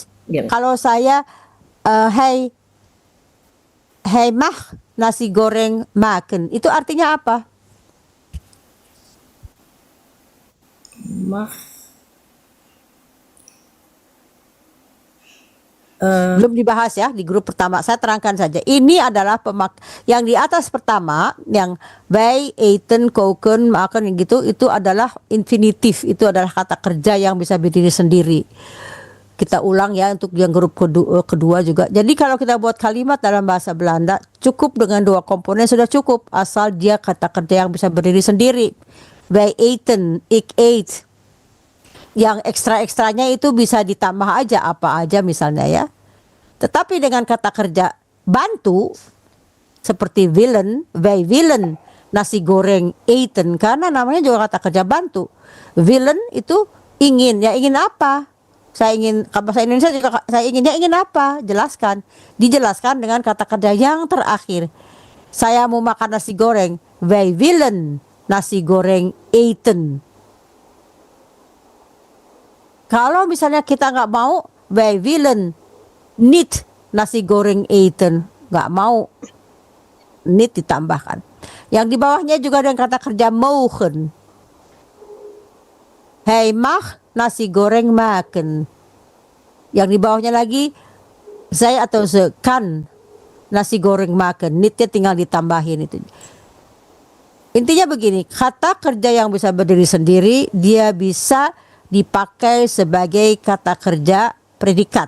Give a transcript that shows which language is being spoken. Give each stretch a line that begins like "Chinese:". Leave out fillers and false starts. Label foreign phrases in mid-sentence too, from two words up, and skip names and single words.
Indonesian: Kalau saya
Dutch: hey mag nasi goreng maken,
Indonesian: itu artinya apa? Belum dibahas ya di grup pertama. Saya terangkan saja. Ini adalah yang di atas pertama, yang
Dutch: wij eten, koken,
Indonesian: makan gitu, itu adalah infinitif. Itu adalah kata kerja yang bisa berdiri sendiri. Kita ulang ya untuk yang grup kedua juga. Jadi kalau kita buat kalimat dalam bahasa Belanda, cukup dengan 2 komponen sudah cukup, asal dia kata kerja yang bisa berdiri sendiri.
Dutch: Wij eten, ik eet.
Indonesian: Yang ekstra-ekstranya itu bisa ditambah aja apa aja misalnya ya. Tetapi dengan kata kerja bantu seperti willen,
Dutch: wij willen nasi goreng eten,
Indonesian: karena namanya juga kata kerja bantu. Willen itu ingin, ya ingin apa? Saya ingin, kalau bahasa Indonesia juga saya ingin apa? Jelaskan. Dijelaskan dengan kata kerja yang terakhir. Saya mau makan nasi goreng,
Dutch: wij willen nasi goreng eten.
Indonesian: Kalau misalnya kita nggak mau,
Dutch: wij willen niet nasi goreng eten,
Indonesian: nggak mau, niet ditambahkan. Yang di bawahnya juga dengan kata kerja mogen.
Dutch: Hij mag nasi goreng maken.
Indonesian: Yang di bawahnya lagi, saya atau
Dutch: ze kan nasi goreng maken.
Indonesian: Neetnya tinggal ditambahin itu. Intinya begini, kata kerja yang bisa berdiri sendiri, dia bisa dipakai sebagai kata kerja predikat.